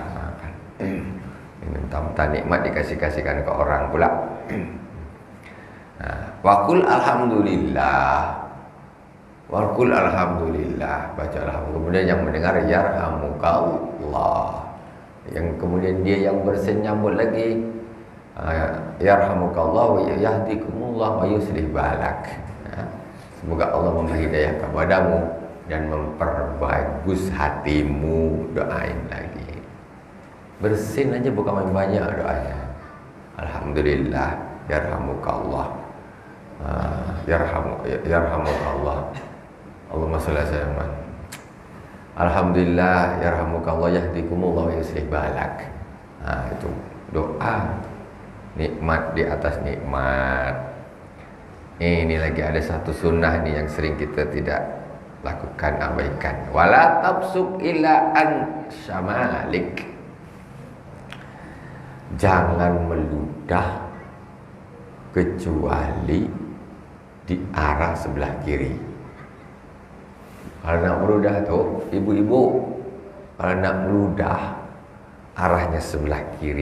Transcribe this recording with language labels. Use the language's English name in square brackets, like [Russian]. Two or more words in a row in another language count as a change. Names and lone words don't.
[Indonesian] Mentah-mentah nikmat dikasihkan ke orang pula. [Arabic] وقل الحمد لله. وليقل الحمد لله, [Indonesian] baca alhamdulillah. Kemudian yang mendengar yarhamukallah. Yang kemudian dia yang bersenyambut lagi, [Arabic] يرحمك الله ويهديكم الله ويصلح بالك. [Indonesian] Semoga Allah memberi hidayah kepadamu dan memperbagus hatimu. Doain lagi. Bersin aja bukan main banyak doanya. [Arabic] الحمد لله، يرحمك الله، يرحمك الله. اللهم صل على سيدنا. الحمد لله، يرحمك الله، يهديكم الله ويصلح بالك. [Indonesian] Itu doa nikmat di atas nikmat. Ini lagi ada satu sunnah nih yang sering kita tidak lakukan, abaikan. [Arabic] ولا تبصق إلا عن شمالك. [Indonesian] Jangan meludah kecuali di arah sebelah kiri. Kalau nak meludah tuh, ibu-ibu, kalau nak meludah arahnya sebelah kiri.